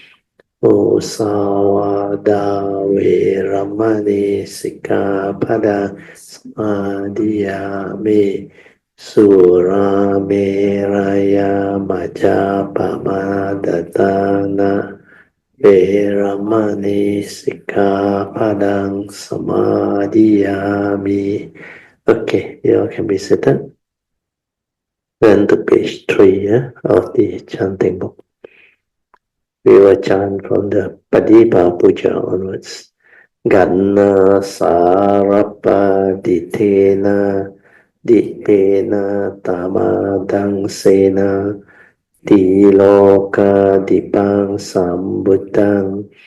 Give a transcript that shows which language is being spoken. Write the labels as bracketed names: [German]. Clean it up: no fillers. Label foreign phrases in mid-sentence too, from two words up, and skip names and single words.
[Pali] Musawada Veramani Sikkhapadang Samadhiyami. Surameraya Majapamadatana Veramani Sikkhapadang Samadhiyami. [English] Okay, you all can be seated. Turn to page 3 of the chanting book. We will chant from the Padipa Puja onwards. [Pali] Ganna Sarapa Ditena Dipena Tamadang Sena Tiloka Dipang Sambuddhang